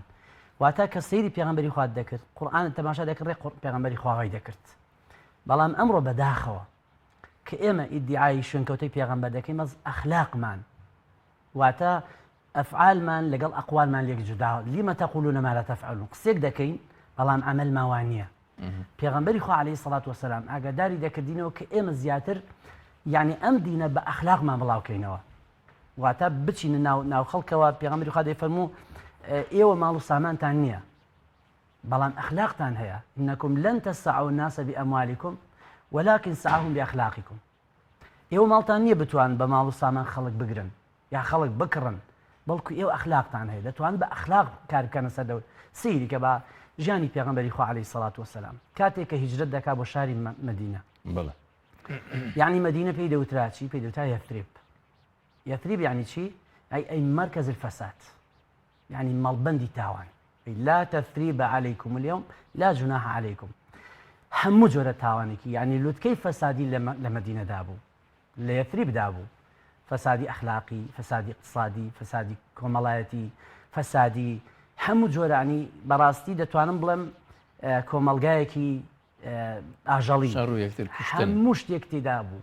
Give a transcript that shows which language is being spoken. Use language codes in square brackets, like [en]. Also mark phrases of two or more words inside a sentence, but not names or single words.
[ckb] واتە کە سەیری پێغەمبەری خوا دەکرد قورئان تەماشا دەکرد ڕێ پێغەمبەری خواوای دەکرد بەڵام ئەمڕۆ بەداخەوە کە ئێمە ئیدعای شوێنکەوتەی پێغەمبەر دەکەین مەز ئەخلاقمان واتە ئەفعالمان لەگەڵ ئەقوالمان لێک جوداوە [ar] لیمە تەقولون ما لا تفعلون [ckb] قسێک دەکەین بەڵام عەمەلمان وا نییە پێغەمبەری خوا [ar] عەلەیهی سەڵات وەسەلام [ckb] ئاگاداری دەکردینەوە کە ئێمە زیاتر یعنی ئەم دینە بە ئەخلاقمان بڵاوکەینەوە واتە بچینە ناو خەڵکەوە پێغەمبەری خوا دەیفەرموو ئێوە ماڵ و سامانتان نییە بەڵام ئەخلاقتان هەیە [ar] إنكم لن تسعوا الناس بأموالكم ولكن سعوهم بأخلاقكم [ckb] ئێوە ماڵتان نییە بتوان بە ماڵ و سامان خەڵک بگرن یا خەڵک بکڕن بەڵکو ئێوە ئەخلاقتان هەیە دەتوان بە ئەخلاق کار بکەنە سەر دەور سەیری کە بە ژیانی پێغەمبەری خوا [ar] عەلەیهی سەڵات وەسەلام [ckb] کاتێک کە هیجرەت دەکا بۆ شاری مەدینە بەڵێ یعنی مەدینە پێی دەوترا چی پێی دەوترا یەثریب یعنی چی ئەی [ar] مرکز الفساد [ckb] يعني مەڵبەندی تاوان [ar] لا تثريب عليكم اليوم لا جناح عليكم [ckb] هەموو جۆرە تاوانێکی يعني لوتکەی فەسادی لە مەدینە دابوو لە یەثریب دابوو فەسادی ئەخلاقی فەسادی اقتصادی فەسادی کۆمەڵایەتی فەسادی هەموو جۆرانی بەڕاستی دەتوانم بڵێم کۆمەلگایەکی ئاژەڵی هەموو شتێک تێدا بوو